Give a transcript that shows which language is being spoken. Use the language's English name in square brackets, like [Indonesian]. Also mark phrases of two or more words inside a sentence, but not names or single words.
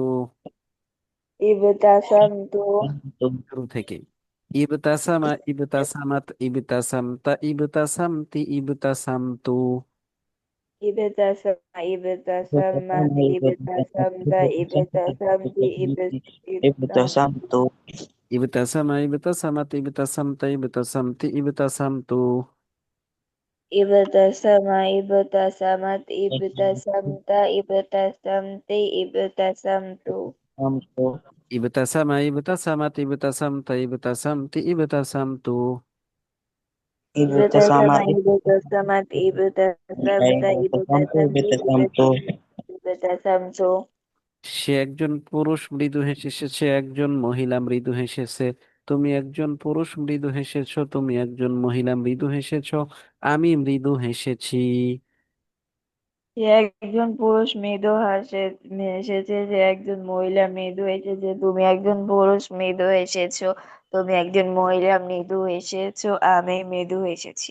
[Arabic] ابْتَسَمْتُ. [Bangla] শুরু থেকে। [Arabic] ابْتَسَمَ ابْتَسَمَتْ ابْتَسَمْتَ ابْتَسَمْتِ ابْتَسَمْتُ. ابْتَسَمَ ابْتَسَمَتْ ابْتَسَمْتَ ابْتَسَمْتِ ابْتَمْ ابْتَسَمْتُ. ابْتَسَمَ ابْتَسَمَتْ ابْتَسَمْتَ ابْتَسَمْتِ ابْتَسَمْتُ. ابْتَسَمَ ابْتَسَمَتْ ابْتَسَمْتَ ابْتَسَمْتِ ابْتَسَمْتُ ابْتَسَمَ ابْتَسَمَتْ ابْتَسَمْتَ ابْتَسَمْتِ ابْتَسَمْتُ. ابْتَسَمَ ابْتَسَمَ ابْتَسَمَتْ ابْتَسَمْتَ ابْتَسَمْتِ ابْتَسَمْتُ. ابْتَسَمْتُ [Bangla] সে একজন পুরুষ মৃদু হেসেছে, সে একজন মহিলা মৃদু হেসেছে। তুমি একজন পুরুষ মৃদু হেসেছো, তুমি একজন মহিলা মৃদু হেসেছো। আমি মৃদু হেসেছি। সে একজন পুরুষ মৃদু হেসেছে, যে একজন মহিলা মৃদু হেসেছে, তুমি একজন পুরুষ মৃদু হেসেছো, তুমি একজন মহিলা মৃদু হেসেছো, আমি মৃদু হেসেছি।